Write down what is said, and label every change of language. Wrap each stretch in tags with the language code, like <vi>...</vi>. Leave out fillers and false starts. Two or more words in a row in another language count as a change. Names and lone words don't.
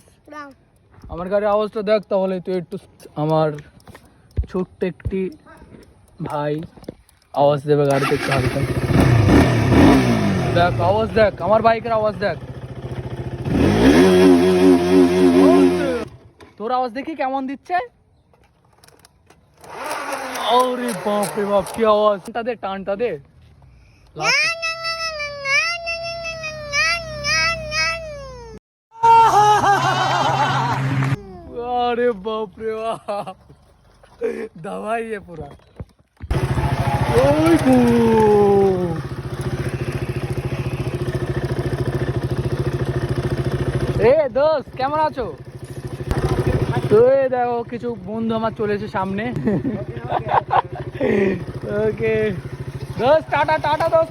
<bn>আমার গাড়ির আওয়াজটা দেখ তাহলে তুই একটু। আমার ছোট্ট একটি ভাই আওয়াজ দেবে গাড়িতে একটু হালকা। দেখ আওয়াজ দেখ, আমার বাইকের আওয়াজ দেখ। তোর আওয়াজ দেখি কেমন দিচ্ছে? ওরে বাপ রে বাপ, কি আওয়াজ! টানটা দে, টানটা দে।</bn> <hi>अरे बाप रे बाप, दवाई है पूरा।</hi> <bn>এ দোস্ত কেমন আছো? তো এই দেখো কিছু বন্ধু আমার চলেছে সামনে। ওকে দোস্ত, টাটা টাটা দোস্ত।</bn>